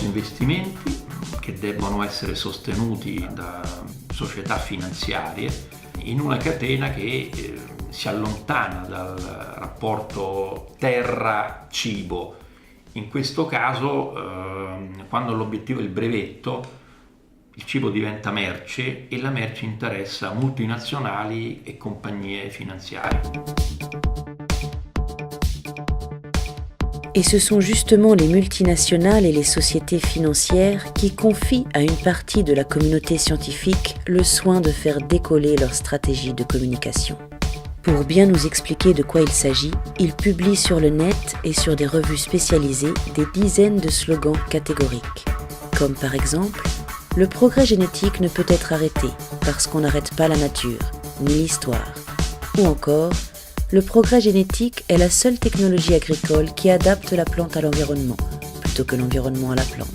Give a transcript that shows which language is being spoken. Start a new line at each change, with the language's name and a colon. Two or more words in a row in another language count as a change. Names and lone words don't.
Italian: investimenti che debbono essere sostenuti da società finanziarie in una catena che si allontana dal rapporto terra-cibo. In questo caso, quando l'obiettivo è il brevetto, il cibo diventa merce e la merce interessa multinazionali e compagnie finanziarie.
French: Et ce sont justement les multinationales et les sociétés financières qui confient à une partie de la communauté scientifique le soin de faire décoller leur stratégie de communication. Pour bien nous expliquer de quoi il s'agit, ils publient sur le net et sur des revues spécialisées des dizaines de slogans catégoriques, comme par exemple « Le progrès génétique ne peut être arrêté parce qu'on n'arrête pas la nature, ni l'histoire » ou encore « Le progrès génétique est la seule technologie agricole qui adapte la plante à l'environnement, plutôt que l'environnement à la plante.